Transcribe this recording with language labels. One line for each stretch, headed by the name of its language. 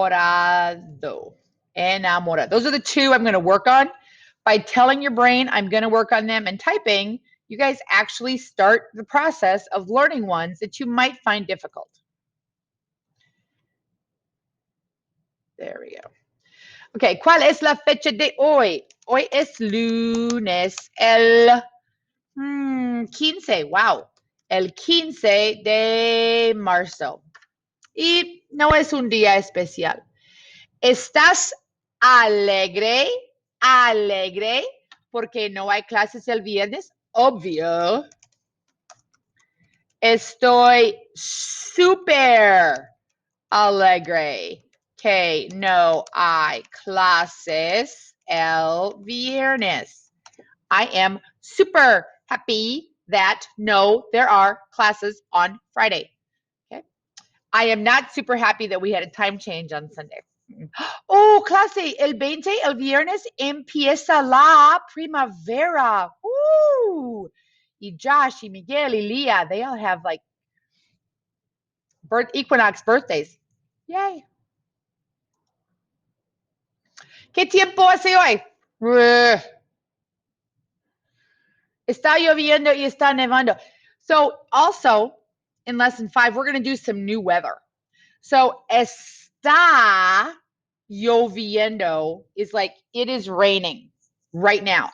English: Enamorado. Enamorado. Those are the two I'm going to work on. By telling your brain I'm going to work on them and typing, you guys actually start the process of learning ones that you might find difficult. There we go.
Spanish: Okay, ¿cuál es la fecha de hoy? Hoy es lunes, el 15, wow, el 15 de marzo. Y no es un día especial. ¿Estás alegre? Alegre, porque no hay clases el viernes, obvio. Estoy súper alegre que no hay clases el viernes.
English: I am super happy that no, there are classes on Friday. Okay. I am not super happy that we had a time change on Sunday.
Spanish: Oh, clase, el 20, el viernes, empieza la primavera. Woo!
English: Y Josh, y Miguel, y Leah, they all have like equinox birthdays. Yay.
Spanish: ¿Qué tiempo hace hoy? Está lloviendo y está nevando.
English: So also, in lesson 5, we're going to do some new weather. So, está lloviendo is like it is raining right now.